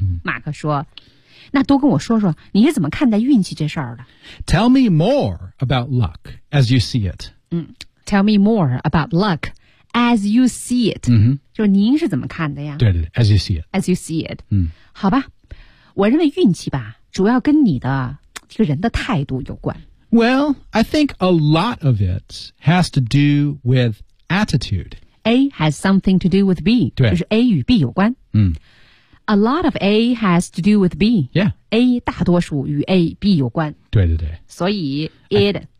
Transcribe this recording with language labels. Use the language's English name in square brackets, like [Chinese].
[Chinese] 马克说那多跟我说说你是怎么看待运气这事儿的 [English] Tell me more about luck as you see it.、嗯、tell me more about luck. As you see it,、 mm-hmm. [Chinese] 就是您是怎么看的呀？ [English] 对对 ，As you see it. As you see it.、 Mm-hmm. [Chinese] 好吧，我认为运气吧，主要跟你的这个人的态度有关。 [English] Well, I think a lot of it has to do with attitude. A has something to do with B. [Chinese] 对，就是 A 与 B 有关。嗯、 [English] A lot of A has to do with B. Yeah. [Chinese] A 大多数与 A、B 有关。对对对。所以 it.